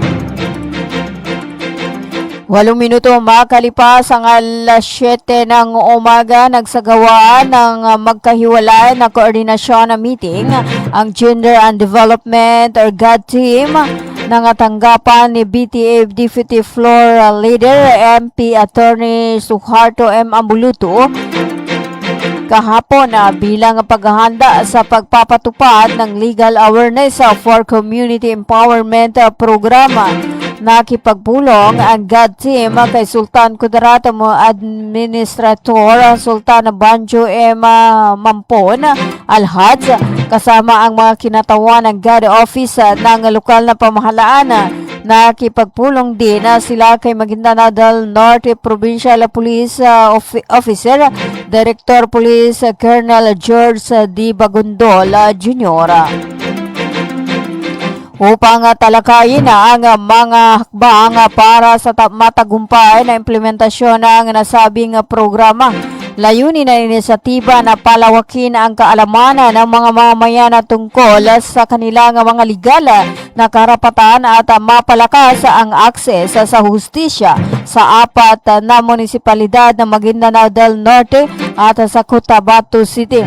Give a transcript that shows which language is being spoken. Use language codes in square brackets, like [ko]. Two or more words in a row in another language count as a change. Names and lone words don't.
[tl] 8 minuto makalipas ang alas 7 ng umaga, nagsagawa ng magkahiwalay na koordinasyon na meeting ang Gender and Development or GAD team ng tanggapan ni BTF Deputy Floor Leader MP Attorney Suharto M. Ambuluto kahapon bilang paghahanda sa pagpapatupad ng legal awareness for community empowerment programa. Nakipagpulong ang GAD team kay Sultan Kudarat Administrator Sultan Banjo M. Mampon Alhaj kasama ang mga kinatawan ng GAD office ng lokal na pamahalaan. Nakipagpulong din sila kay Maguindanao del Norte Provincial Police Officer Director Police Colonel George D. Bagundol Jr. upang talakayin ang mga hakbang para sa matagumpay na implementasyon ng nasabing programa. Layunin na inisyatiba na palawakin ang kaalaman ng mga mamamayan tungkol sa kanilang mga legal na karapatan at mapalakas ang akses sa hustisya sa 4 na munisipalidad ng Maguindanao del Norte at sa Cotabato City.